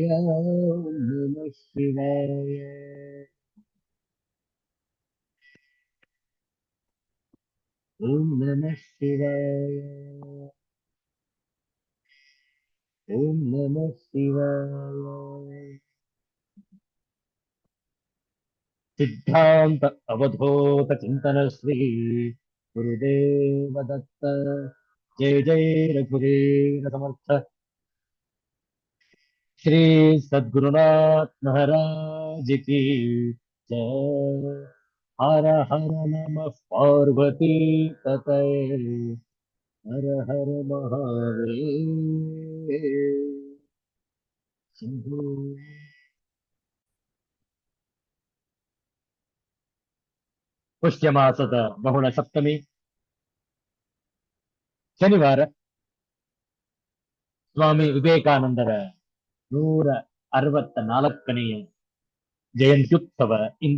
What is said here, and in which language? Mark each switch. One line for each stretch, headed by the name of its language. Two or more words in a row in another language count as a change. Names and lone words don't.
Sanskrit: ಓಂ ನಮಃ ಶಿವಾಯ. ಓಂ ನಮಃ ಶಿವಾಯ. ಓಂ ನಮಃ ಶಿವಾಯ. ಸಿದ್ಧಾಂತ ಅವಧೂತ ಚಿಂತನ ಶ್ರೀ ಗುರುದೇವ ದತ್ತ.
Marathi: जय जय रघुवीर समर्थ.
Hindi: श्री सद्गुरुनाथ महाराज की जय।
Sanskrit: हर हर नमः पार्वती तनय। हर हर महादेव शंभो।
Kannada: ಪುಷ್ಯ ಮಾಸದ ಬಹುಳ ಸಪ್ತಮಿ ಶನಿವಾರ ಸ್ವಾಮಿ ವಿವೇಕಾನಂದರ 164ನೇ ಜಯಂತ್ಯುತ್ಸವ ಇಂದು.